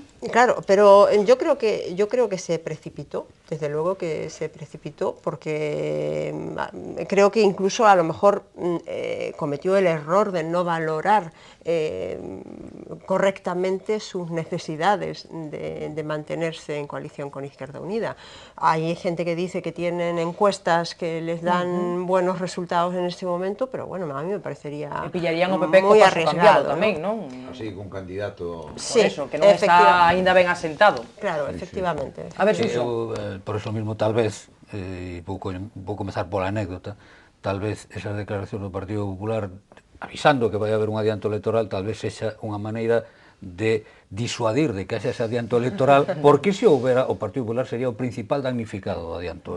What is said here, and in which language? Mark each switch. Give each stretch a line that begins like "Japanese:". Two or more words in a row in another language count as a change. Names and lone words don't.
Spanish: Claro, pero yo creo que se precipitó, desde luego que se precipitó, porque creo que incluso a lo mejor cometió el error de no valorar correctamente sus necesidades de mantenerse en coalición con Izquierda Unida. Hay gente que dice que tienen encuestas que les dan buenos resultados en este momento, pero bueno, a mí me parecería
Galician: E pillarían o PP
Spanish: muy
Galician: co paso
Spanish: arriesgado,
Galician: cambiado tamén,
Spanish: ¿no?
Galician: non?
Spanish: Así, con candidato... Por eso,
Galician: que non está aínda ben asentado.
Spanish: Claro, efectivamente. A ver, Sí, Suso. por eso mismo, tal vez,
Galician: vou comezar pola anécdota, tal vez esas declaracións do Partido Popular avisando que vai haber un adianto electoral, tal vez sexa unha maneira de disuadir de que haxa ese adianto electoral, porque se houbera, o Partido Popular sería o principal damnificado do adianto.